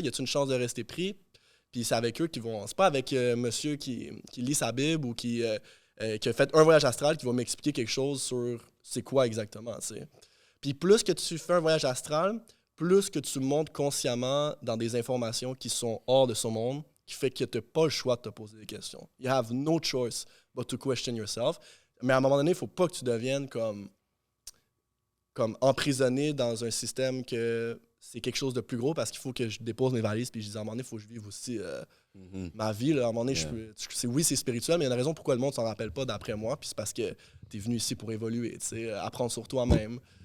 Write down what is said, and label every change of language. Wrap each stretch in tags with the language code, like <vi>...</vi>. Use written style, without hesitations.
<fr>Y a-t-il une chance de rester pris? Puis c'est avec eux qui vont... C'est pas avec monsieur qui lit sa Bible ou qui a fait un voyage astral qui va m'expliquer quelque chose sur c'est quoi exactement, tu sais. Puis plus que tu fais un voyage astral, plus que tu montes consciemment dans des informations qui sont hors de ce monde, qui fait que tu n'as pas le choix de te poser des questions.</fr> <en>You have no choice but to question yourself.</en> <fr>Mais à un moment donné, il ne faut pas que tu deviennes comme emprisonné dans un système que c'est quelque chose de plus gros parce qu'il faut que je dépose mes valises puis je dis à un moment donné, il faut que je vive aussi ma vie. Là. À un moment donné, oui, c'est spirituel, mais il y a une raison pourquoi le monde ne s'en rappelle pas d'après moi, puis c'est parce que tu es venu ici pour évoluer, apprendre sur toi-même.</fr>